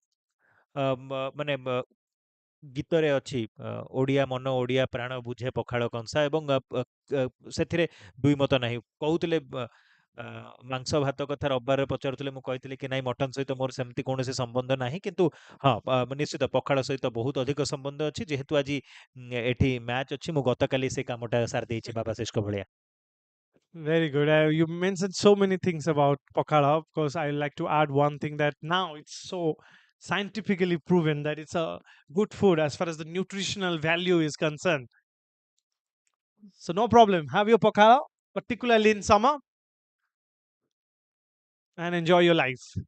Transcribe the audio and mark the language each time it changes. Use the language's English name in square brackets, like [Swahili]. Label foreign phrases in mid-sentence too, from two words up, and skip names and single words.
[Odia] ମାନେ ଗୀତରେ ଅଛି ଓଡ଼ିଆ ମନ ଓଡ଼ିଆ ପ୍ରାଣ ବୁଝେ ପଖାଳ କଂସା ଏବଂ ସେଥିରେ ଦୁଇ ମତ ନାହିଁ କହୁଥିଲେ ମାଂସ ଭାତ କଥା ରବିବାରରେ ପଚାରୁଥିଲେ ମୁଁ କହିଥିଲି କି ନାଇଁ ମଟନ୍ ସହିତ ମୋର ସେମିତି କୌଣସି ସମ୍ବନ୍ଧ ନାହିଁ କିନ୍ତୁ ହଁ ନିଶ୍ଚିତ ପଖାଳ ସହିତ ବହୁତ ଅଧିକ ସମ୍ବନ୍ଧ ଅଛି ଯେହେତୁ ଆଜି ଏଠି ମ୍ୟାଚ୍ ଅଛି ମୁଁ ଗତକାଲି ସେ କାମଟା ସାରି ଦେଇଛି ବାବାଶିଷଙ୍କ ଭଳିଆ [English] Very good. You mentioned so many things about Pakala. Of course, I like to add one thing that now it's so scientifically proven that it's a good food as far as the nutritional value is concerned. So no problem. Have your Pakala, particularly in summer, and enjoy your life.